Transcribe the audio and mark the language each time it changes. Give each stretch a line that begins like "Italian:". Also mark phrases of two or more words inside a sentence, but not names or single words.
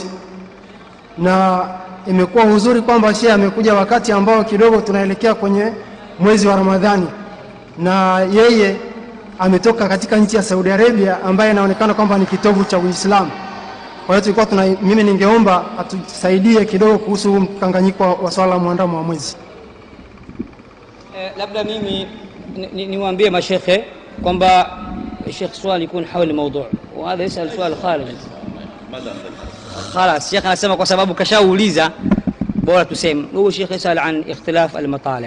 Swahili: Na imekuwa uzuri kwamba shehe amekuja wakati ambao kidogo tunaelekea kwenye mwezi wa Ramadhani, na yeye ametoka katika nchi ya Saudi Arabia ambaye inaonekana kwamba ni kitovu cha Uislamu. Kwa hiyo tulikuwa mimi ningeomba atusaidie kidogo kuhusu mkanganyiko wa swala la muandamo wa mwezi. Labda mimi niwaambie mashekhe kwamba Sheikh swali
Arabic: يكون حول الموضوع وهذا يسأل سؤال خارج.
Swahili: خلاص Sheikh anasema kwa sababu kashauliza bora tuseme.
Arabic: Huyo Sheikh يسأل عن اختلاف المطالع.